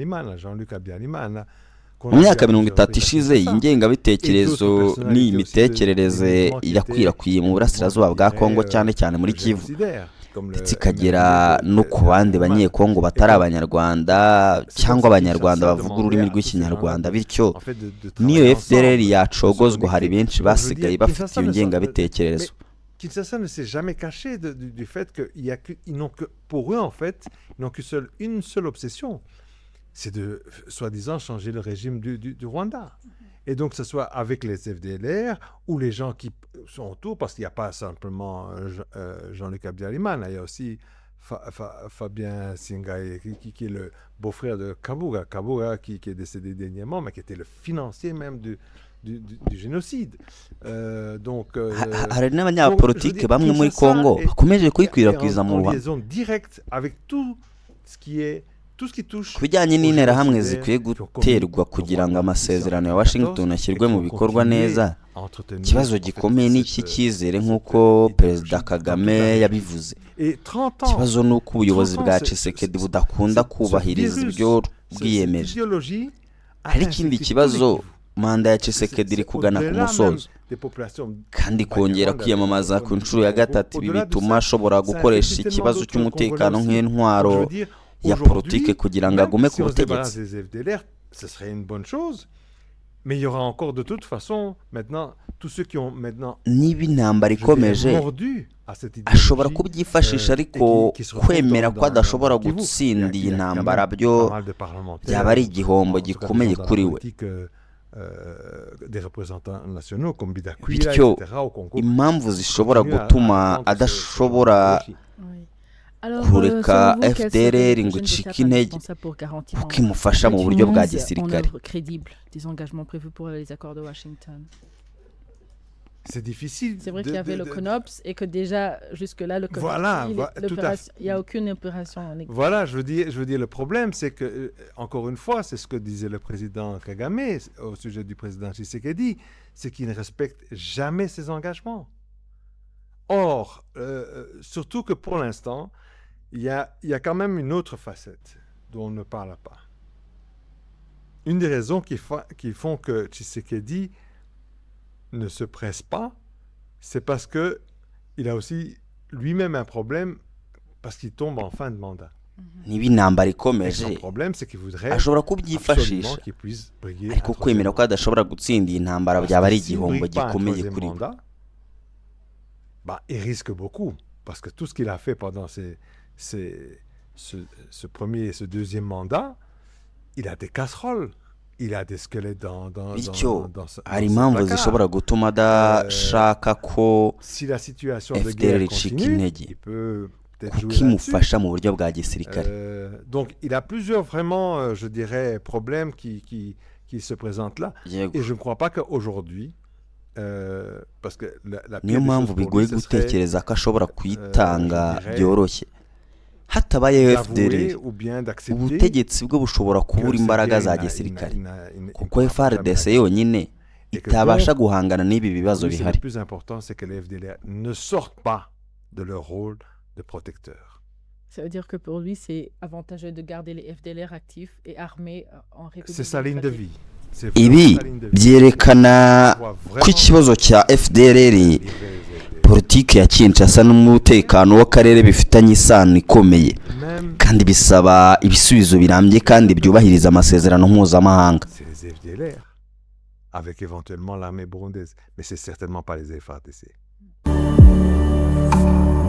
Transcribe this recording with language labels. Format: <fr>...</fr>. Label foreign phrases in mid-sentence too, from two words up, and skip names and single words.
<rw>Mu myaka 30 ishize iyi ngengabitekerezo n'iyi mitekerereze yakwirakwiye mu burasirazuba bwa Kongo cyane cyane muri Kivu ndetse ikagera no ku bandi banyekongo batari abanyarwanda cyangwa abanyarwanda bavuga ururimi rw'ikinyarwanda. Bityo niyo FDLR yacogozwa hari benshi basigaye bafite iyo ngengabitekerezo.</rw> <fr>Kinshasa ne s'est jamais caché du fait qu'ils n'ont que pour eux en fait, ils n'ont une seule obsession. C'est de, soi-disant, changer le régime du Rwanda. Et donc, que ce soit avec les FDLR ou les gens qui sont autour, parce qu'il n'y a pas simplement Jean-Luc Habyarimana, il y a aussi Fabien Singaï, qui est le beau-frère de Kabuga. Kabuga, qui est décédé dernièrement, mais qui était le financier même du génocide. Donc,</fr> <rw>hari n'abanyapolitike bamwe muri Kongo bakomeje kwikwirakwiza mu Rwanda.</rw> <fr>En liaison directe avec tout ce qui est</fr> <rw>ku bijyanye n'interahamwe zikwiye guterwa kugira ngo amasezerano ya Washington ashyirwe mu bikorwa neza. Ikibazo gikomeye n'iki cyizere nk'uko Perezida Kagame yabivuze. Ikibazo ni uko ubuyobozi bwa Tshisekedi budakunda kubahiriza ibyo bwiyemeje. Hari ikindi kibazo, manda ya Tshisekedi iri kugana ku musozo kandi kongera kwiyamamaza ku nshuro ya gatatu. Ibi bituma ashobora gukoresha ikibazo cy'umutekano nk'intwaro ya politike kugira ngo agume ku butegetsi.</rw> <fr>Ce serait une bonne chose, mais il y aura encore de toute façon maintenant tous ceux qui ont maintenant</fr> <rw>niba intambara ikomeje ashobora kubyifashisha ariko kwemera ko adashobora gutsinda iyi ntambara byo byaba ari igihombo gikomeye kuri we. Bityo impamvu zishobora gutuma adashobora kureka FDLR ngo icike intege kuko imufasha mu buryo bwa gisirikare.</rw> <fr>c'est difficile. C'est vrai qu'il y avait le CONOPS et que déjà, jusque-là, le CONOPS, il n'y a aucune opération en exécution. Voilà, je veux dire, le problème, c'est que, encore une fois, c'est ce que disait le président Kagame au sujet du président Tshisekedi, c'est qu'il ne respecte jamais ses engagements. Or, surtout que pour l'instant, il y a quand même une autre facette dont on ne parle pas. Une des raisons qui font que Tshisekedi ne se presse pas, c'est parce qu'il a aussi lui-même un problème parce qu'il tombe en fin de mandat.</fr> <rw>niba intambara ikomeje ashobora kubyifashisha ariko kwemera ko adashobora gutsinda iyi ntambara byaba ari igihombo gikomeye kuri we.</rw> <fr>Il risque beaucoup parce que tout ce qu'il a fait pendant ce premier et ce deuxième mandat, il a des casseroles. Il a des squelettes dans</fr> <rw>hari impamvu zishobora gutuma adashaka ko FDL icika intege kuko imufasha mu buryo bwa gisirikare.</rw> <fr>Donc il a plusieurs vraiment je dirais problèmes qui se présentent là et je ne crois pas qu'aujourd'hui parce que</fr> <rw>niyo mpamvu bigoye gutekereza ko ashobora kuyitanga byoroshye. hatabayeho FDL ubutegetsi bwo bushobora kubura imbaraga za gisirikare kuko FARDC yonyine itabasha guhangana n'ibi bibazo bihari.</rw> <fr>Le plus important c'est que les FDL ne sortent pas de leur rôle de protecteur. Ça veut dire que pour lui c'est avantageux de garder les FDLR actifs et armés en République. C'est sa ligne de vie.</fr> <rw>Ibi byerekana ko ikibazo cya FDLR politiki ya Kinshasa n'umutekano w'akarere bifitanye isano ikomeye kandi bisaba ibisubizo birambye kandi byubahiriza amasezerano mpuzamahanga.</rw> <fr>Avec éventuellement l'armée burundaise, mais c'est certainement pas les FARDC.</fr>